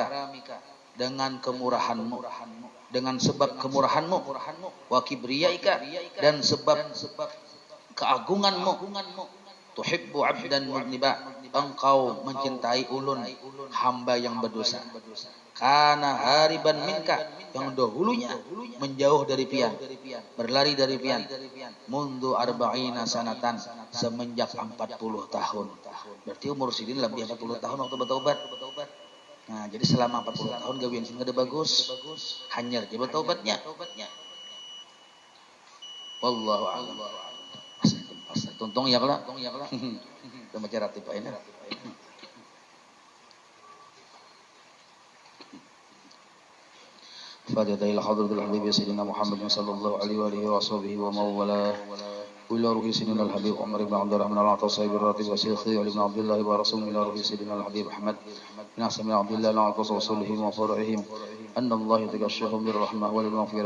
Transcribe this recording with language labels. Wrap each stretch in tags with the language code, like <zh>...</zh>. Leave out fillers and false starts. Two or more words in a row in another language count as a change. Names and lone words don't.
<bjn>dengan kemurahanmu, dengan sebab kemurahanmu,</bjn> <ar>وكبريائك,</ar> <bjn>dan sebab keagunganmu,</bjn> <ar>تحب عبدا مذنبا,</ar> <bjn>engkau mencintai ulun hamba yang berdosa,</bjn> <ar>كان هاربا منك,</ar> <bjn>yang dahulunya menjauh dari pian, berlari dari pian,</bjn> <ar>منذ أربعين سنة,</ar> <bjn>semenjak 40 tahun. Berarti umur sidin lebih 40 tahun waktu bertaubat. Nah, jadi selama 40 tahun gawian sing ada bagus, hanyar je bertaubatnya.</bjn> <ar>والله أعلم.</ar> <bjn>Tuntung ya kala. Kita baca ratib ini.</bjn> <ar>فاتحة إلى حضرة الحبيب سيدنا محمد صلى الله عليه وآله وصحبه ومن والاه وإلى روح سيدنا الحبيب عمر بن عبد الرحمن العطاء صاحب الراتب وشيخه علي بن عبد الله ورسول إلى روح سيدنا الحبيب أحمد بن حسن بن عبد الله العطاء وصولهم وفرعهم أن الله يتغشاهم بالرحمة والمغفرة.</ar>